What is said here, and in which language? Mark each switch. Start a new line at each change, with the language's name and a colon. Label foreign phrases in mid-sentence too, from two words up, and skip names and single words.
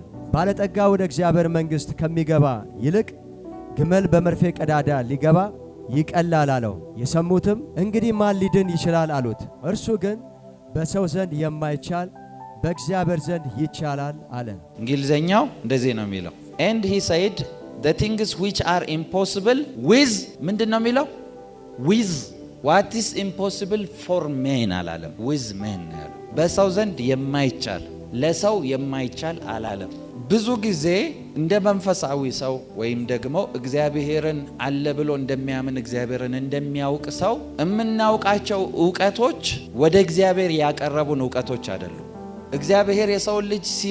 Amharic: ባለጠጋ ወደ እግዚአብሔር መንግሥት ከሚገባ ይልቅ ግመል በመርፌ ቀዳዳ ሊገባ ይቀላል አለው። የሰሙትም እንግዲህ ማን ሊድን ይችላል አሉት። እርሱ ግን በሰው ዘንድ የማይቻል በእግዚአብሔር ዘንድ ይቻላል አለ። እንግሊዘኛው እንደዚህ ነው የሚለው
English: and he said the things which are impossible with
Amharic: ምንድን ነው የሚለው
English: with what is impossible for men
Amharic: አላለም፣
English: with men
Amharic: ያለው በሰው ዘንድ የማይቻል ለሰው የማይቻል አላለም። ብዙ ጊዜ እንደ መንፈሳዊ ሰው ወይም ደግሞ እግዚአብሔርን አለ ብሎ እንደሚያምን እግዚአብሔርን እንደሚያውቅ ሰው የምናውቃቸው ዕውቀቶች ወደ እግዚአብሔር ያቀረቡን ዕውቀቶች አይደሉም። እግዚአብሔር የሰው ልጅ